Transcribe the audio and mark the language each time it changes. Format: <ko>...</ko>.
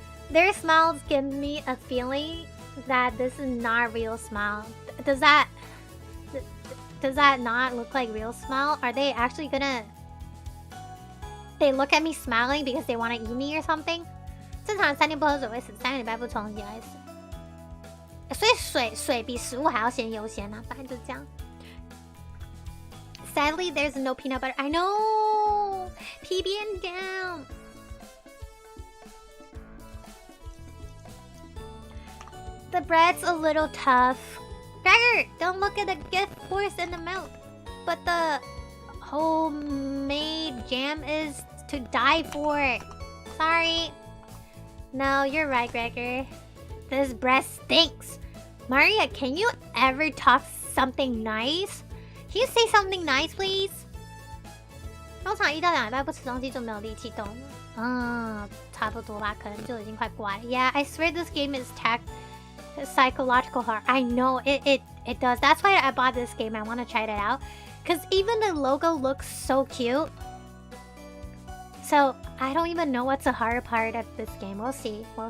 <en>Their smiles give me a feeling that this is not a real smile. Does that not look like real smile? Are they actually gonna... They look at me smiling because they want to eat me or something?</en> <zh>正常3天不喝水会死，3个礼拜不冲洗会死。所以水比食物还要先优先啊，反正就这样。</zh> <en>Sadly, there's no peanut butter. I know! PB and down! The bread's a little tough. Gregor, don't look at the gift horse in the mouth. But the homemade jam is to die for. Sorry. No, you're right, Gregor. This bread stinks. Maria, can you ever talk something nice? Can you say something nice, please?</en> <zh>通常1到2礼拜不吃东西就没有力气动了。差不多吧，可能就已经快挂了。</zh> <en>Yeah, I swear this game is psychological horror. I know it does. That's why I bought this game. I want to try it out, because even the logo looks so cute. So I don't even know what's the hard part of this game. We'll see.</en>